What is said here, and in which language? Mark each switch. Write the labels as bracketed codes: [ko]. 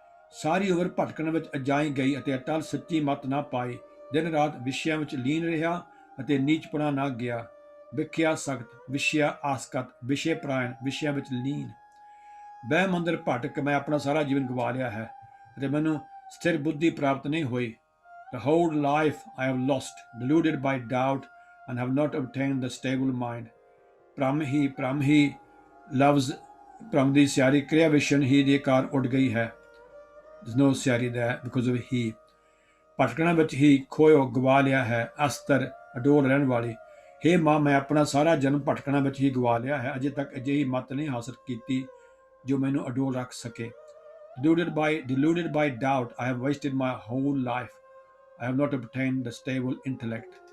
[pa] ਸਾਰੀ ਉਮਰ ਭਟਕਣ ਵਿੱਚ ਅਜਾਈ ਗਈ ਅਤੇ ਅਟਲ ਸੱਚੀ ਮਤ ਨਾ ਪਾਈ। ਦਿਨ ਰਾਤ ਵਿਸ਼ਿਆਂ ਵਿੱਚ ਲੀਨ ਰਿਹਾ ਅਤੇ ਨੀਚਪਣਾ ਨਾ ਗਿਆ। ਵਿਖਿਆ ਸਖਤ, ਵਿਸ਼ਿਆ ਆਸਕਤ, ਵਿਸ਼ੇ ਪ੍ਰਾਇਣ, ਵਿਸ਼ਿਆਂ ਵਿੱਚ ਲੀਨ। ਬਹਿਮ ਅੰਦਰ ਭਟਕ ਮੈਂ ਆਪਣਾ ਸਾਰਾ ਜੀਵਨ ਗਵਾ ਲਿਆ ਹੈ ਅਤੇ ਮੈਨੂੰ ਸਥਿਰ ਬੁੱਧੀ ਪ੍ਰਾਪਤ ਨਹੀਂ ਹੋਈ। [en] The whole life I have lost, deluded by doubt, and have not obtained the stable mind. [pa] ਭ੍ਰਮ ਹੀ ਲਫ਼ਜ਼ ਭ੍ਰਮ ਦੀ ਸਿਆਰੀ ਕਿਰਿਆ ਵਿਸ਼ਨ ਹੀ ਦੇ ਕਾਰਨ ਉੱਡ ਗਈ ਹੈ। [en] There's no ਸਿਆਰੀ there because of he. [pa] ਭਟਕਣਾ ਵਿੱਚ ਹੀ ਖੋਇਓ ਗਵਾ ਲਿਆ ਹੈ, ਅਸਤਰ ਅਡੋਲ ਰਹਿਣ ਵਾਲੀ। ਹੇ ਮਾਂ, ਮੈਂ ਆਪਣਾ ਸਾਰਾ ਜਨਮ ਭਟਕਣਾ ਵਿੱਚ ਹੀ ਗਵਾ ਲਿਆ ਹੈ। ਅਜੇ ਤੱਕ ਅਜਿਹੀ ਮੱਤ ਨਹੀਂ ਹਾਸਲ ਕੀਤੀ ਜੋ ਮੈਨੂੰ ਅਡੋਲ ਰੱਖ ਸਕੇ। [en] Deluded by doubt, I have wasted my whole life. I have not obtained the stable intellect.